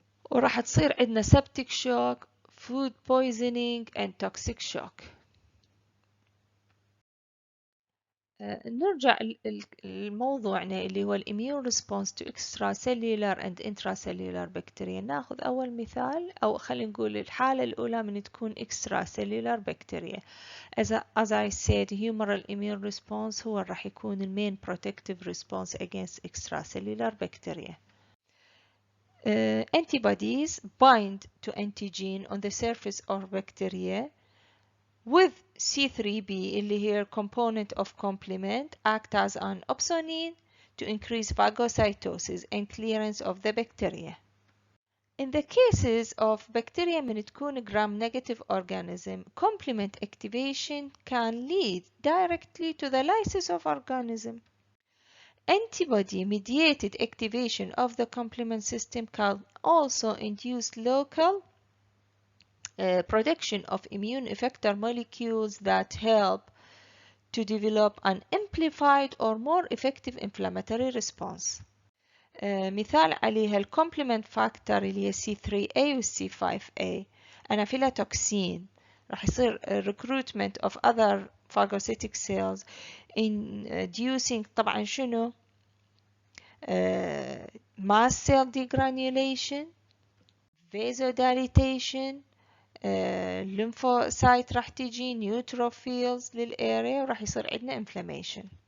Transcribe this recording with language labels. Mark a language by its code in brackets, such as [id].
[ar] وراح تصير عندنا [en] septic shock, food poisoning and toxic shock. [ar] نرجع لموضوعنا اللي هو [en] immune response to extracellular and intracellular bacteria. [ar] ناخذ أول مثال أو خلينا نقول الحالة الأولى من تكون extracellular bacteria. [en] As I said, humoral immune response [ar] هو راح يكون [en] main protective response against extracellular bacteria. Antibodies bind to antigen on the surface of bacteria with C3b [ar] اللي هي [en] component of complement act as an opsonine to increase phagocytosis and clearance of the bacteria. In the cases of bacteria [ar] من تكون [en] gram-negative organism, complement activation can lead directly to the lysis of organism. Antibody-mediated activation of the complement system can also induce local production of immune effector molecules that help to develop an amplified or more effective inflammatory response. [ar] مثال عليها الكومبلمنت فاكتور اللي هي C3A و C5A. [en] anaphylatoxin راح يصير recruitment of other phagocytic cells inducing [ar] طبعا شنو [en] mast cell degranulation, vasodilatation, lymphocyte [ar] راح تجي [en] neutrophils [ar] للاريا وراح يصير عندنا [en] inflammation.